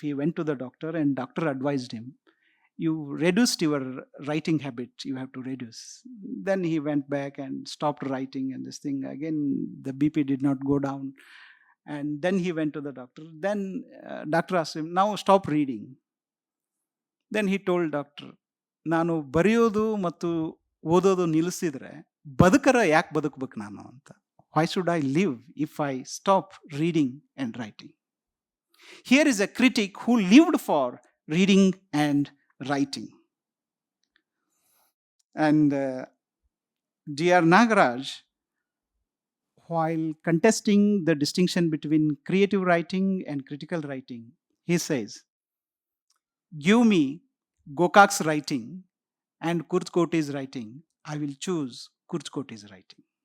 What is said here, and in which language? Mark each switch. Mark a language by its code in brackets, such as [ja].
[en] He went to the doctor, and doctor advised him, you reduced your writing habit, you have to reduce. Then he went back and stopped writing, and this thing again, the BP did not go down. And then he went to the doctor. Then doctor asked him, now stop reading. Then he told doctor, [kn] ನಾನು ಬರೆಯೋದು ಮತ್ತು ಓದೋದು ನಿಲ್ಲಿಸಿದ್ರೆ ಬದುಕರ ಯಾಕೆ ಬದುಕಬೇಕು ನಾನು ಅಂತ. [en] Why should I live if I stop reading and writing? Here is a critic who lived for reading and writing. And D.R. Nagaraj, while contesting the distinction between creative writing and critical writing, he says, give me Gokak's writing and Kurtkoti's writing, I will choose Kurtkoti's writing.